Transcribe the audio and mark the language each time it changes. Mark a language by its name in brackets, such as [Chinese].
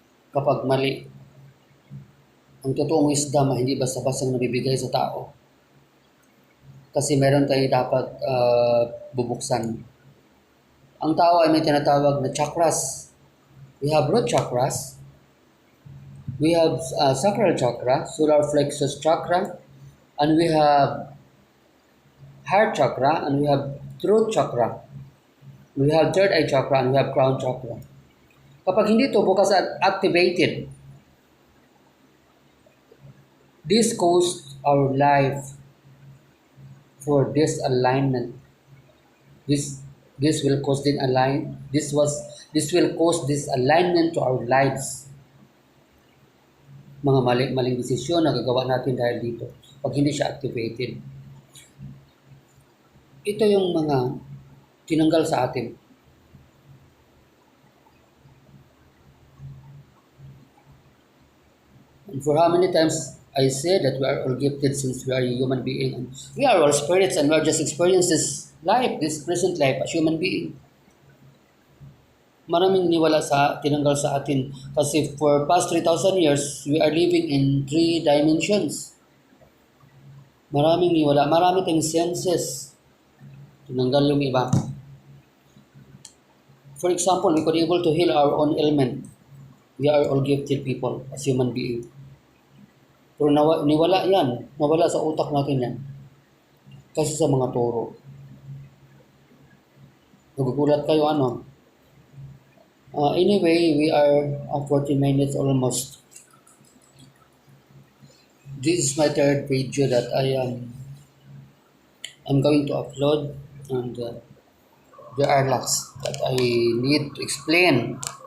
[Filipino] Kapag mali, ang totoong wisdom ay hindi basta-bastang nabibigay sa tao. Kasi meron tayo dapat bubuksan. Ang tao ay may tinatawag na chakras. [English] We have root chakras. We have sacral chakra, solar plexus chakra, and we have heart chakra, and we have throat chakra. We have third eye chakra, and we have crown chakra. [Filipino] Kapag hindi ito bukas at activated, [English] this caused our life for disalignment. This will cause this will cause disalignment to our lives. [Filipino] Mga maling desisyon na gagawa natin dahil dito pag hindi siya activated. Ito yung mga tinanggal sa atin. [English] And for how many times I say that we are all gifted since we are a human being. And we are all spirits and we are just experiencing this life, this present life as human being. [Filipino] Maraming niwala tinanggal sa atin kasi [English] for past 3,000 years, we are living in 3 dimensions. [Filipino] Maraming niwala, marami tayong senses. Tinanggal yung iba. [English] For example, we could able to heal our own ailment. We are all gifted people as human being. [Filipino] Pero niwala yan. Nawala sa utak natin yan. Kasi sa mga turo. Nagugulat kayo ano. [English] Anyway, we are 40 minutes almost. This is my third video that I'm going to upload, and there are lots that I need to explain.